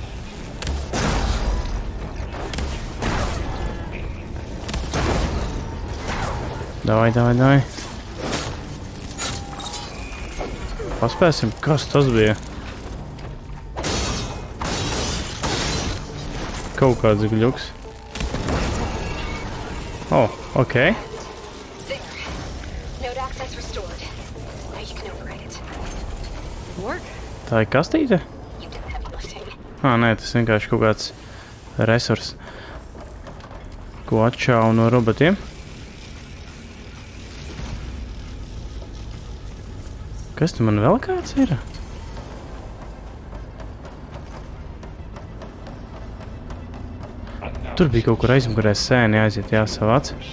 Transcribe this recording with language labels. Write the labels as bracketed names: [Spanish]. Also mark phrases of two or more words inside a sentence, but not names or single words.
[Latvian] Davai. Paspēsim, kas tas bija? Kaut kāds gļuks. [English] Okay. There. Node access restored. Now you can override it. Work? [Latvian] Tā ir kastīte? [English] You did the heavy lifting. [Latvian] Nē, tas vienkārši kaut kāds resurs, ko atšāvu no robotiem. Kas tu man vēl kāds ir? Tur bija kaut kur aizmugurē sēni aiziet, jāsavāc.